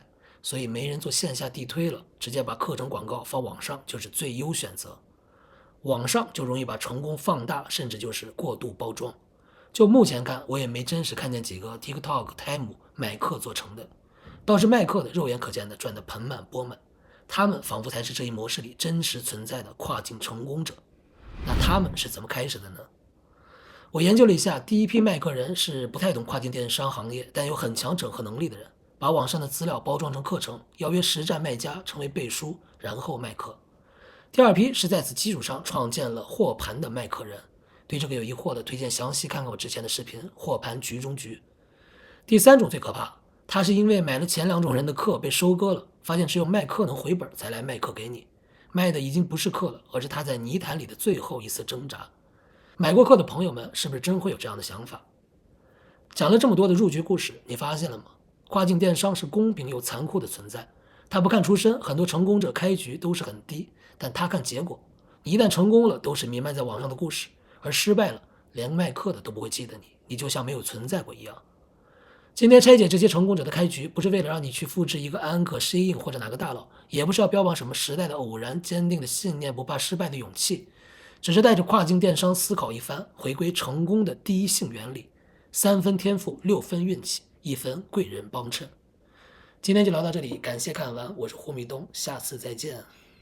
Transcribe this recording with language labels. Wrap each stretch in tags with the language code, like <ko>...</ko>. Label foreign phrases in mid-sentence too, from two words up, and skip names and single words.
<zh>所以没人做線下地推了，直接把課程廣告放網上就是最優選擇。網上就容易把成功放大，甚至就是過度包裝。就目前看，我也沒真實看見幾個 TikTok、Temu 買課做成的，倒是賣課的肉眼可見的賺得盆滿缽滿。他們仿佛才是這一模式裡真實存在的跨境成功者。那他們是怎麼開始的呢？我研究了一下，第一批賣課人是不太懂跨境電商行業，但有很強整合能力的人，把網上的資料包裝成課程，邀約實戰賣家成為背書，然後賣課。第二批是在此基礎上創建了貨盤的賣課人，對这個有疑惑的推薦詳細看看我之前的視頻《貨盤局中局》。第三種最可怕，他是因為買了前2種人的課被收割了，發現只有賣課能回本，才來賣課給你，賣的已經不是課了，而是他在泥潭裡的最後一絲掙扎。買過課的朋友們是不是真會有這樣的想法？講了這麼多的入局故事，你發現了嗎？跨境電商是公平又殘酷的存在。他不看出身，很多成功者開局都是很低，但他看結果。你一旦成功了，都是彌漫在網上的故事，而失敗了，連賣課的都不會記得你，你就像沒有存在過一樣。今天拆解這些成功者的開局，不是為了讓你去複製一個安可、SHEIN或者哪個大佬，也不是要標榜什麼時代的偶然、堅定的信念、不怕失敗的勇氣，只是帶着跨境電商思考一番，回歸成功的第一性原理：3分天賦，6 分運氣，1分貴人幫襯。今天就聊到這裡，感謝看完，我是胡米東，下次再見。</zh>